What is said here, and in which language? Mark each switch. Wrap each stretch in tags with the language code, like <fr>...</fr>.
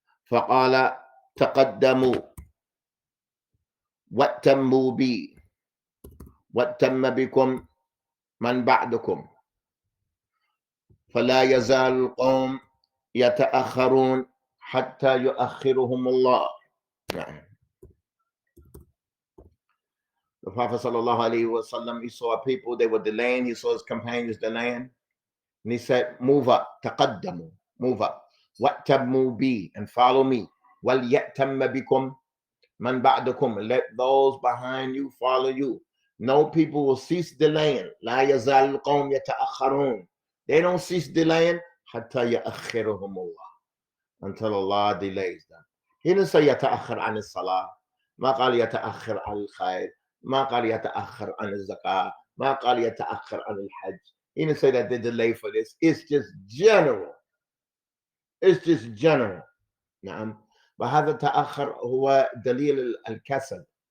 <ar>فقال تقدموا واتموا بي واتم بكم من بعدكم فلا يزال القوم يتأخرون حتى يؤخرهم الله.</ar> <en>The Prophet sallallahu alaihi wasallam, he saw people, they were delaying. He saw his companions delaying, and he said, "Move up,</en> <ar>taqaddamu,</ar> <en>move up,</en> <ar>wattamu bi,</ar> <en>and follow me.</en> <ar>Wal ya'tamma bikum man ba'dakum,</ar> <en>let those behind you follow you. No people will cease delaying.</en> <ar>La yazal al-qawm yata'akharun.</ar> <en>They don't cease delaying</en> <ar>hatta ya'akhiruhum Allah,</ar> <en>until Allah delays them." He didn't say</en> <ar>yata'akhir an as-salah. ما قال يتأخر عن الخير. ما قال يتأخر عن الزكاة. ما قال يتأخر عن الحج.</ar> <en>He didn't say that they delay for this. It's just general. It's just general. نعم.</en> <ar>وهذا التأخر هو دليل الكسل.</ar>